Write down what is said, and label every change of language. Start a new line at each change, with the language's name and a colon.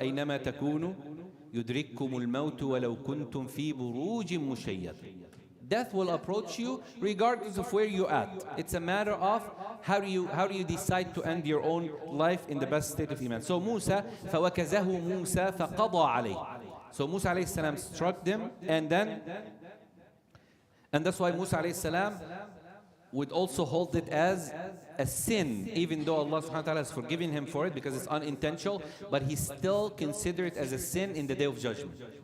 Arabic: أينما تكونوا يدرككم الموت ولو كنتم في بروج مشيدة.
English: Death will approach you regardless of where you're at. It's a matter of how do you decide to end your own life in the best state of iman.
Arabic: So Musa, فَوَكَزَهُ مُوسَى فَقَضَى عَلَيْهِ.
English: So Musa alayhi salam struck them, and that's why Musa alayhi salam would also hold it as a sin, even though Allah subhanahu wa ta'ala has forgiven him for it because it's unintentional, but he still considered it as a sin in the Day of Judgment.